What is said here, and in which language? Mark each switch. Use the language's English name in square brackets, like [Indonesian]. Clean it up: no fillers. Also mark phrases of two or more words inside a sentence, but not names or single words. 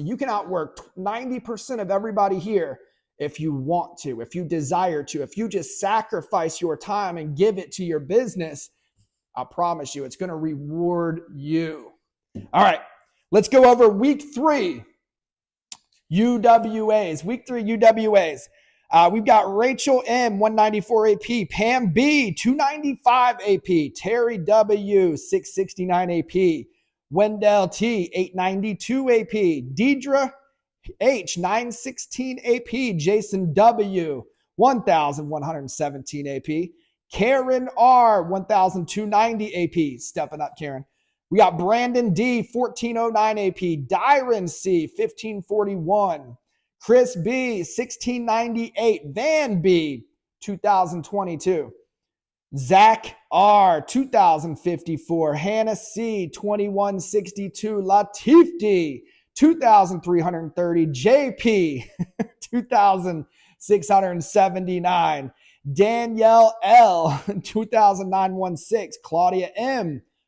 [English] You can outwork 90% of everybody here if you want to, if you desire to, if you just sacrifice your time and give it to your business. I promise you, it's going to reward you. All right, let's go over week 3 UWAs. Week 3 UWAs. We've got Rachel M, 194 AP, Pam B, 295 AP, Terry W, 669 AP, Wendell T, 892 AP, Deidre H, 916 AP, Jason W, 1,117 AP, Karen R, 1,290 AP, stepping up, Karen. We got Brandon D, 1409 AP, Dyron C, 1541, Chris B, 1698, Van B, 2022, Zach R, 2054, Hannah C, 2162, Latif D, 2,330, JP, 2,679, Danielle L, 2,916, Claudia M,